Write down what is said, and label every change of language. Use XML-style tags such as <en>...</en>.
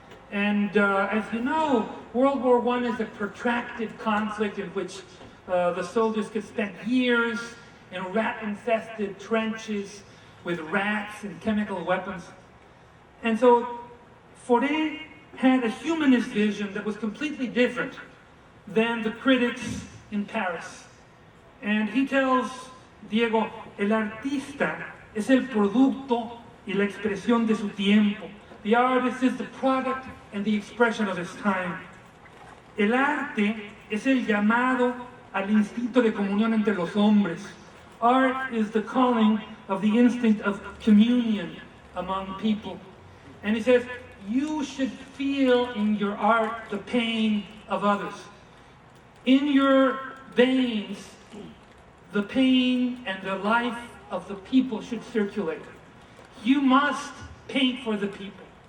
<en>And as you know, World War I is a protracted conflict in which the soldiers could spend years in rat-infested trenches with rats and chemical weapons. And so Forêt had a humanist vision that was completely different than the critics in Paris. And he tells Diego,</en> <es>el artista es el producto y la expresión de su tiempo.</es> <en>The artist is the product and the expression of his time.</en> <es>El arte es el llamado al instinto de comunión entre los hombres.</es> <en>Art is the calling of the instinct of communion among people. And he says, you should feel in your art the pain of others. In your veins, the pain and the life of the people should circulate. You must paint for the people.</en>